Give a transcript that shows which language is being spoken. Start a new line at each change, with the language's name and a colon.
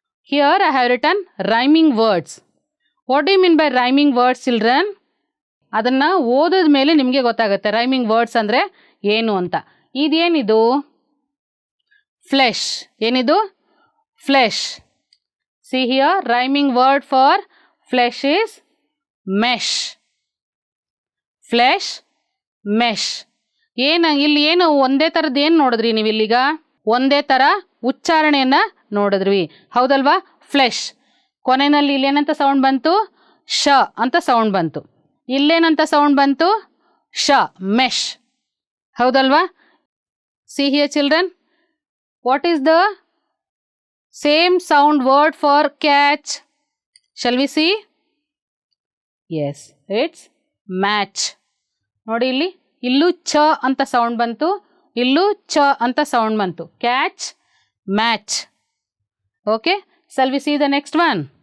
English: Here I have written rhyming words. What do you mean by rhyming words, children?
Kannada: ಅದನ್ನು ಓದಿದ ಮೇಲೆ ನಿಮಗೆ ಗೊತ್ತಾಗುತ್ತೆ ರೈಮಿಂಗ್ ವರ್ಡ್ಸ್ ಅಂದರೆ ಏನು ಅಂತ. ಇದೇನಿದು? ಫ್ಲೆಶ್. ಏನಿದು? Flesh.
English: See here, rhyming word for flesh is mesh. Flesh, mesh.
Kannada: ಇಲ್ಲಿ ಏನು ಒಂದೇ ಥರದ್ದು ಏನು ನೋಡಿದ್ರಿ ನೀವು ಇಲ್ಲಿಗ? ಒಂದೇ ಥರ ಉಚ್ಚಾರಣೆಯನ್ನು ನೋಡಿದ್ವಿ, ಹೌದಲ್ವಾ? ಫ್ಲೆಶ್. ಕೊನೆಯಲ್ಲಿ ಇಲ್ಲೇನಂತ ಸೌಂಡ್ ಬಂತು? ಶ ಅಂತ ಸೌಂಡ್ ಬಂತು. ಇಲ್ಲೇನಂತ ಸೌಂಡ್ ಬಂತು?
English: ಶ, ಮೆಶ್, ಹೌದಲ್ವಾ? See here children, what is the Same sound word for catch. Shall we see? Yes, it's match.
Kannada: ನೋಡಿ ಇಲ್ಲಿ, ಇಲ್ಲೂ ಚ ಅಂತ ಸೌಂಡ್ ಬಂತು, ಇಲ್ಲೂ ಚ ಅಂತ ಸೌಂಡ್ ಬಂತು.
English: Catch, match. Okay, shall we see the next one?